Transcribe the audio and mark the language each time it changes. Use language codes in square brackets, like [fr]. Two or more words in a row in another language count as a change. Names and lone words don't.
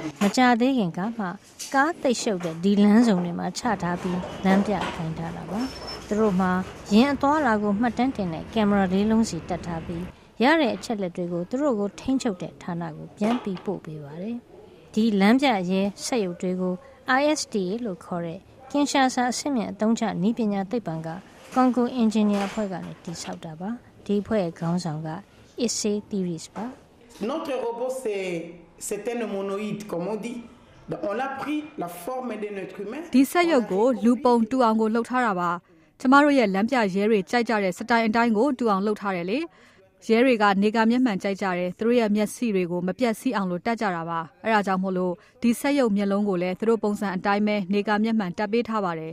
[my] မကြသေးခင်ကမှကားသိပ်ရှုပ်တဲ့ဒီလမ်းဆောင်တွေမှာချထားပြီးလမ်းပြခိုင်းထားတာပါ။သူတို့မှာရင်အသွားလာကိုမှတ်တမ်းတင်တဲ့ကင်မရာလေးလုံးစီတက်ထားပြီးရတဲ့အချက်လက်တွေကိုသူတို့ကိုထိန်းချုပ်တဲ့ဌာနကိုပြန်ပြီးပို့ပေးပါတယ်။ဒီလမ်းပြရဲစက်ရုပ်တွေကို ISDA လို့ခေါ်တဲ့ကင်ရှာဆာအဆင့်မြင့်အသုံးချနည်းပညာသိပ္ပံကကွန်ဂိုအင်ဂျင်နီယာအဖွဲ့ကနေတည်ဆောက်တာပါဒီအဖွဲ့ရဲ့ခေါင်းဆောင်က Issei Thiris ပါ [fr] Notre robot c'est un humanoïde comme on dit on l'a pris la forme de notre humain [my] ဒီစက်ရုပ်ကိုလူပုံတူအောင်ကိုလှုပ်ထားတာပါကျမတို့ရဲ့လမ်းပြရဲတွေကြိုက်ကြတဲ့စတိုင်အတိုင်းကိုတူအောင်လှုပ်ထားတယ်လေရဲတွေကနေကမျက်မှန်ကြိုက်ကြတယ်သူတို့ရဲ့မျက်စိတွေကိုမပြတ်စီးအောင်လို့တက်ကြတာပါအဲဒါကြောင့်မို့လို့ဒီစက်ရုပ်မျက်လုံးကိုလည်းသူတို့ပုံစံအတိုင်းပဲနေကမျက်မှန်တက်ပေးထားပါတယ်